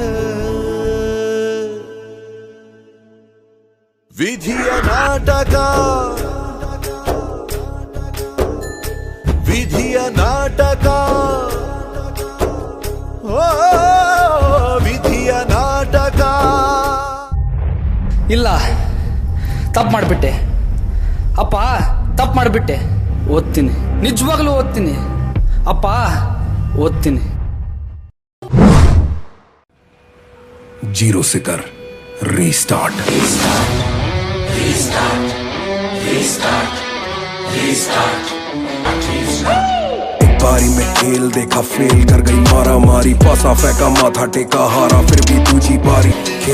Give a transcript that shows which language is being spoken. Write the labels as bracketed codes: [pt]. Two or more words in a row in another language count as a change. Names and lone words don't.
[kn] ವಿಧಿಯ ನಾಟಕ, ವಿಧಿಯ ನಾಟಕ, ಓ ವಿಧಿಯ ನಾಟಕ. ಇಲ್ಲ, ತಪ್ಪು ಮಾಡಿಬಿಟ್ಟೆ ಅಪ್ಪ, ತಪ್ಪು ಮಾಡಿಬಿಟ್ಟೆ. ಓದ್ತೀನಿ, ನಿಜವಾಗ್ಲೂ ಓದ್ತೀನಿ ಅಪ್ಪ, ಓದ್ತೀನಿ. [hi] 0 से कर रीस्टार्ट. बारी में खेल देखा, फेल कर गई मारा मारी, पासा फेंका माथा टेका हारा, फिर भी दूजी बारी.